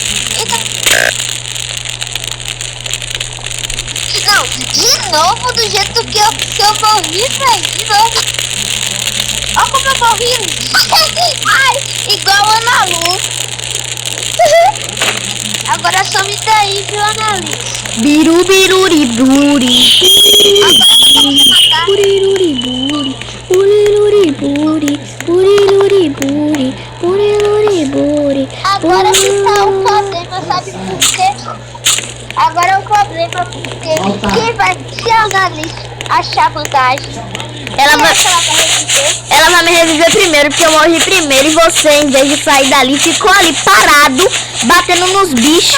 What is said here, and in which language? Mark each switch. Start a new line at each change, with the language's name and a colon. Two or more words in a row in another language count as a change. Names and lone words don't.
Portuguese: Não, de novo do jeito que eu morri, velho. De novo. Olha como eu morri. Ai, igual a Ana Lu. Agora some daí, viu, Ana Lu? Biru, biruri, buri. Agora Buriruri, buri. Buriruri, buri. Buriruri, buri. Buriruri, buri. agora que tá o problema, sabe por quê? Agora é o problema porque quem vai se a Ana Lu achar vantagem? Ela vai reviver? Ela vai me reviver primeiro, porque eu morri primeiro. E você, em vez de sair dali, ficou ali parado, batendo nos bichos.